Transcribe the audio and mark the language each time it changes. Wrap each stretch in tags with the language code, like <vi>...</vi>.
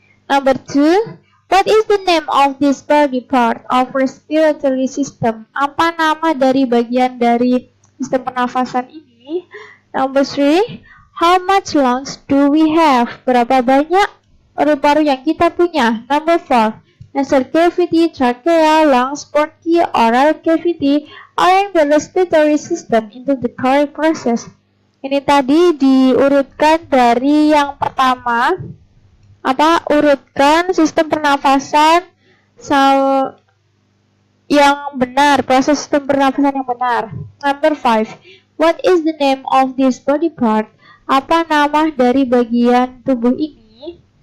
<en>Number 2, what is the name of this body part of respiratory system?</en> <id>Apa nama dari bagian dari sistem pernafasan ini?</id> <en>Number 3, how much lungs do we have?</en> <id>Berapa banyak paru-paru yang kita punya?</id> <en>Number 4, nasal cavity, trachea, lungs, bronchi, oral cavity are in the respiratory system into the correct process.</en> <id>Ini tadi diurutkan dari yang pertama, urutkan sistem pernafasan yang benar, proses sistem pernafasan yang benar.</id> <en>Number 5, what is the name of this body part?</en> <id>Apa nama dari bagian tubuh ini?</id>